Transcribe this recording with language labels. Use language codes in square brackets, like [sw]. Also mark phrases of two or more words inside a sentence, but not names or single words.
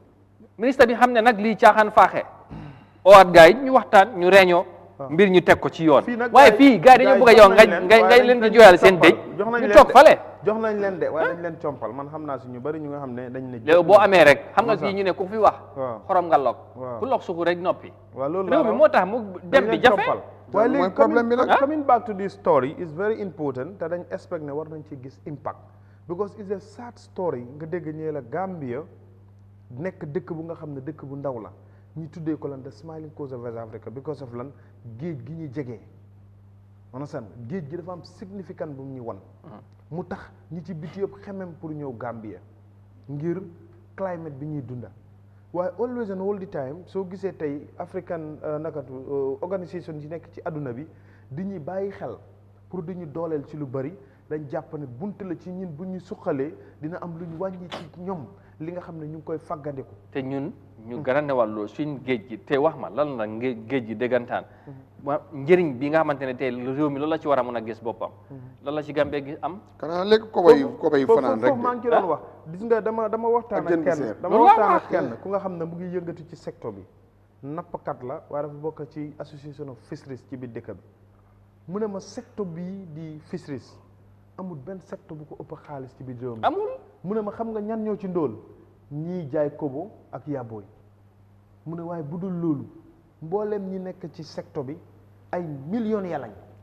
[wo] ministre bi xam ne nag lii caaxaan faaxee owaat gars yi ñu waxtaan ñu réunion mbir ñu teg ko ci yoon waaye fii gars yi dañoo bëgg a yow ngay leen di jooyal seen dëj ñu toog fale jox nañ leen de waaye dañ leen compal man xam naa si ñu bari ñu nga xam ne dañ ne léegi boo amee rek xam nga fii ñu ne ku fi wax xorom nga lok ku lok suku rek noppi réew mi moo tax mu dem bi jafe waaye léegi problème bi nag [en] coming back to this story is very important [wo] te dañ expect ne war nañ ci gis impact [en] because it's a sad story [wo] nga dégg ñee la Gambia nekk dëkk bu nga xam ne dëkk bu ndaw la ñu tuddee ko lan [en] the smiling coast of West Africa because of [wo] lan géej gi ñu jegee understand géej gi dafa am significant bu mu ñu wan mu tax ñi ci biti yëpp xemem pour ñëw Gambia ngir climate bi ñuy dunda waaye [en] always and all the time [wo] soo gisee tey [en] African organisation [wo] yi nekk ci àdduna bi di ñuy bàyyi xel pour di ñu dooleel ci lu bari dañ jàpp ne bunt la ci ñun bu ñu suqalee dina am lu ñu wàññi ci ñoom li nga xam ne ñu ngi koy faggandiku te ñun ñu garane wàllu suñ géej gi te wax ma lan la géej gi déggantaan njëriñ bi nga xamante ne tey réew mi loolu la ci war a mën a gis boppam lan la ci Gambie gi am kanaa léegi koba yi fanaan rek foofu maa ngi ci doon wax gis nga dama waxtaan ak kenn ku nga xam ne mu ngi yëngatu ci secteur bi nappkat la waaye dafa bokk ci [en] association of fisheries [wo] ci biir dëkk bi mu ne ma secteur bii di fisheries amul benn secteur bu ko ëpp xaalis ci biir réew mi amul mu ne ma xam nga ñan ñoo ci ndóol ñii jaay kobo ak yàbbooy mu ne waaye bu dul loolu mboolem ñi nekk ci secteur bi ay millions ya lañ